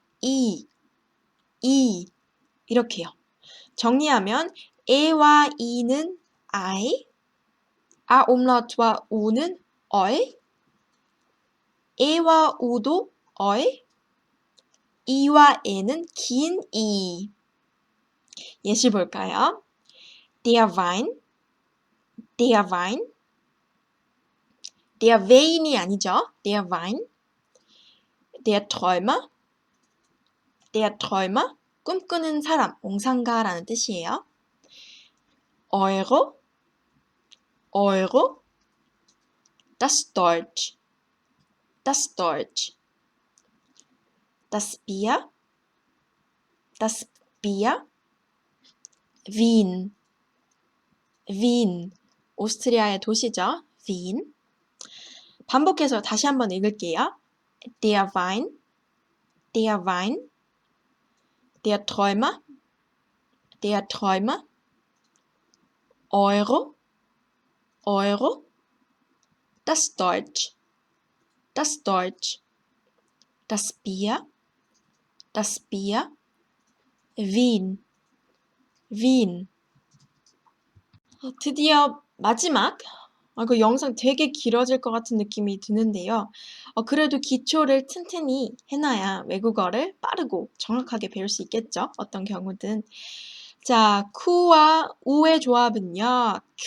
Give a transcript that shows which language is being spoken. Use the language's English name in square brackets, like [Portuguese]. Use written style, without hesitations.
[Korean] 이 이렇게요. 정리하면 에와 이는 I, umlaut와 우는 어이, 에와 우도 어이, 이와 에는 긴 이. 예시 볼까요? [German] Der Wein, der Wein, der Wein이 [Korean] 아니죠. [German] Der Wein, der Träumer, der Träumer, [Korean] 꿈꾸는 사람, 몽상가라는 뜻이에요. [German] Euro, Euro, das Deutsch, das Deutsch, das Bier, Wien, Wien, [Korean] 오스트리아의 도시죠. [German] Wien. [Korean] 반복해서 다시 한번 읽을게요. [German] Der Wein, der Wein, der Träumer, der Träumer, Euro, Euro, das Deutsch, das Deutsch, das Bier, Wien, Wien. [Korean] 드디어 마지막. 이거 영상 되게 길어질 것 같은 느낌이 드는데요. 그래도 기초를 튼튼히 해놔야 외국어를 빠르고 정확하게 배울 수 있겠죠. 어떤 경우든. 자, 쿠와 우의 조합은요.